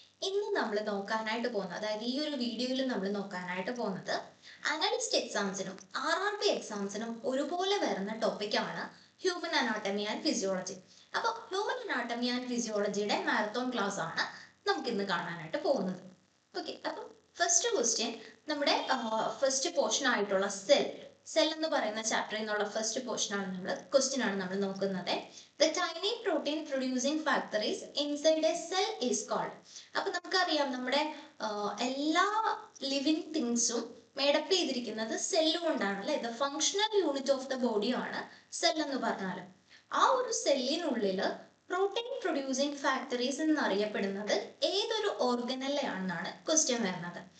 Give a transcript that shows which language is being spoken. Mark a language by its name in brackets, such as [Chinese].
[Malayalam] ഇന്ന് നമ്മൾ നോക്കാനായിട്ട് പോകുന്നത്, അതായത് ഈ ഒരു വീഡിയോയിൽ നമ്മൾ നോക്കാനായിട്ട് പോകുന്നത് അനലിസ്റ്റ് എക്സാംസിനും RRB എക്സാംസിനും ഒരുപോലെ വരുന്ന ടോപ്പിക്കാണ് ഹ്യൂമൻ അനാട്ടമി ആൻഡ് ഫിസിയോളജി. അപ്പോൾ human anatomy and ഫിസിയോളജിയുടെ marathon class ആണ് നമുക്ക് ഇന്ന് കാണാനായിട്ട് പോകുന്നത്. ഓക്കെ, അപ്പം ഫസ്റ്റ് ക്വസ്റ്റ്യൻ നമ്മുടെ ഫസ്റ്റ് പോർഷൻ ആയിട്ടുള്ള സെൽ എന്ന് പറയുന്ന ചാപ്റ്ററിൽ നിന്നുള്ള ഫസ്റ്റ് പോർഷൻ ആണ് ക്വസ്റ്റ്യൻ ആണ് നമ്മൾ നോക്കുന്നത്. [English] The tiny protein producing factories inside a cell is called. [Malayalam] അപ്പൊ നമുക്കറിയാം നമ്മുടെ എല്ലാ ലിവിങ് തിങ്സും മേഡപ്പ് ചെയ്തിരിക്കുന്നത് സെല്ല് കൊണ്ടാണ് അല്ലെ. [English] the functional unit of the body [Malayalam] ആണ് സെൽ എന്ന് പറഞ്ഞാൽ. ആ ഒരു സെല്ലിനുള്ളിൽ പ്രോട്ടീൻ പ്രൊഡ്യൂസിങ് ഫാക്ടറീസ് എന്നറിയപ്പെടുന്നത് ഏതൊരു ഓർഗനലിലാണെന്നാണ് ക്വസ്റ്റ്യൻ വരുന്നത്.